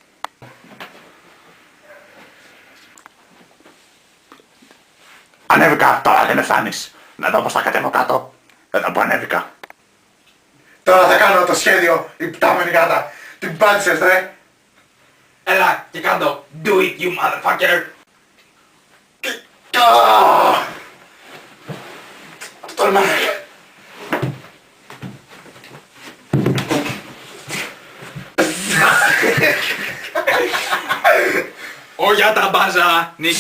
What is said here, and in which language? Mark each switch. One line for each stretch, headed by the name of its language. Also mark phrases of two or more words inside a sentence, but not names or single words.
Greek: Ανέβηκα, τώρα δεν με φτάνεις. Να δω πως θα κατέβω κάτω. Εδώ που ανέβηκα. Τώρα θα κάνω το σχέδιο, η πτάμενη γάτα. Την πάτησες, ρε. Έλα και κάτω.
English: Do it you motherfucker.
Greek: Τολμά. Ο Γιαταμπάζα νίκησε.